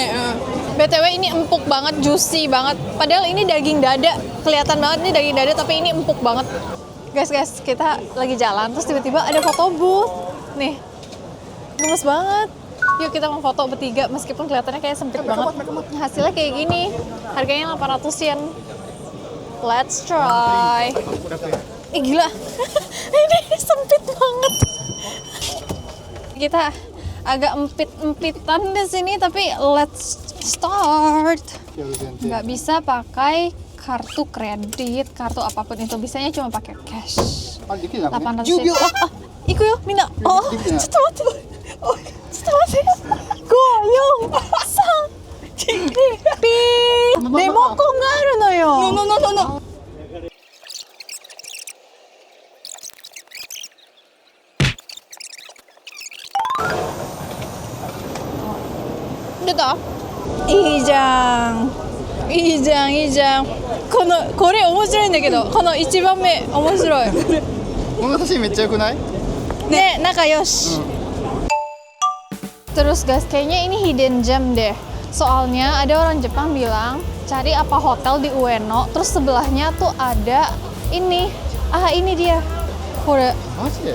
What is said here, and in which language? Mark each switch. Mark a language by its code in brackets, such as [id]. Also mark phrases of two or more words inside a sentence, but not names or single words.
[id] BTW ini empuk banget, juicy banget. Padahal ini daging dada. Kelihatan banget ini daging dada tapi ini empuk banget. Guys, kita lagi jalan terus tiba-tiba ada foto booth. Nih. Gemes banget. Yuk kita mau foto bertiga meskipun kelihatannya kayak sempit banget. Hasilnya kayak gini. Harganya 800 yen. [en] Let's try. [id] Gila. Ini sempit banget. Kita agak empit-empitan di sini tapi [en] let's start. [id] Nggak bisa pakai kartu kredit, kartu apapun itu, bisanya cuma pakai cash. 800 yen. [ja] 行くよ、みんな. Oh, ちょっと待って。ちょっと待って。5、4、3、2、ピー。リモコンがあるのよ。 No. [id] Udah. [ja] いいじゃん。いいじゃん。これ面白いんだけど、この1番目面白い。この写真めっちゃ良くない？ Nek, nakayosh. [id] Terus guys, kayaknya ini [en] hidden gem [id] deh. Soalnya ada orang Jepang bilang, cari apa hotel di Ueno, terus sebelahnya tuh ada ini. Ini dia. Kore. Masih ya?